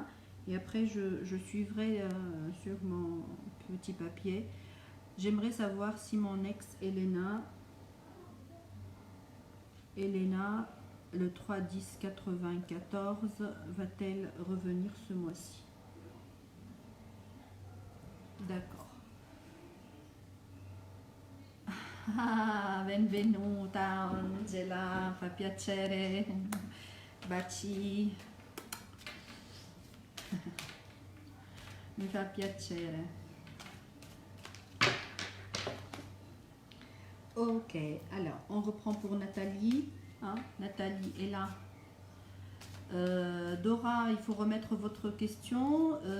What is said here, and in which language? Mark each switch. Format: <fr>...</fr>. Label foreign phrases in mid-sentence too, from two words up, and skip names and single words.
<fr>Et après, je suivrai sur mon petit papier. J'aimerais savoir si mon ex Elena, le 3-10-94, va-t-elle revenir ce mois-ci? D'accord.</fr> <it>Ah, benvenuta Angela, fa piacere. Baci. Mi fa piacere.</it> <fr>Ok, alors on reprend pour Nathalie. Hein, Nathalie est là. Dora, il faut remettre votre question.</fr>